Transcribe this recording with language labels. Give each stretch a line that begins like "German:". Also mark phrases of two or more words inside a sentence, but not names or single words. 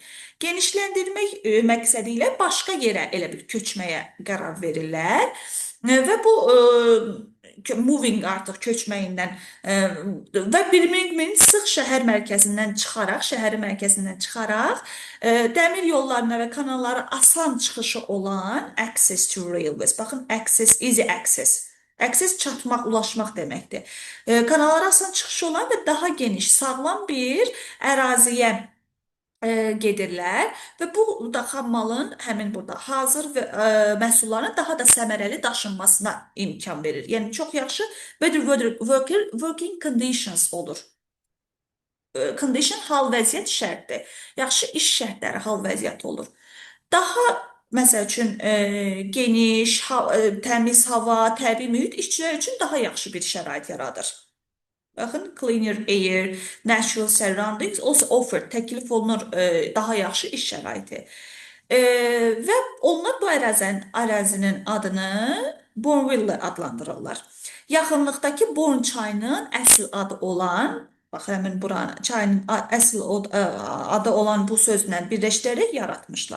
Azerbaijani: Genişləndirmək məqsədi ilə başqa yerə elə bir köçməyə qərar verirlər. Və bu moving artıq köçməyindən və Birmingham sıx şəhər mərkəzindən çıxaraq dəmir yollarına və kanallara asan çıxışı olan
English: access to railways. Baxın, access, easy access.
Azerbaijani: Access çatmaq, ulaşmaq deməkdir. Kanallara asan çıxışı olan və daha geniş, sağlam bir əraziyə gedirlər və bu da xammalın həmin burada hazır və məhsulların daha da səmərəli daşınmasına imkan verir. Yəni çox yaxşı
English: working conditions
Azerbaijani: olur. Condition hal vəziyyət şərtdir. Yaxşı iş şərtləri hal vəziyyət olur. Daha məsəl üçün geniş, təmiz hava, təbii mühit işçilər üçün daha yaxşı bir şərait yaradır. Baxın,
English: cleaner air, natural surroundings also offered,
Azerbaijani: təklif olunur daha yaxşı iş şəraiti. Və onlar bu ərazinin adını Bournville adlandırırlar. Yaxınlıqdakı Bourne çayının əsl adı olan, bax, həmin buranın çayının əsl adı olan bu sözlə birləşdirərək yaratmışlar.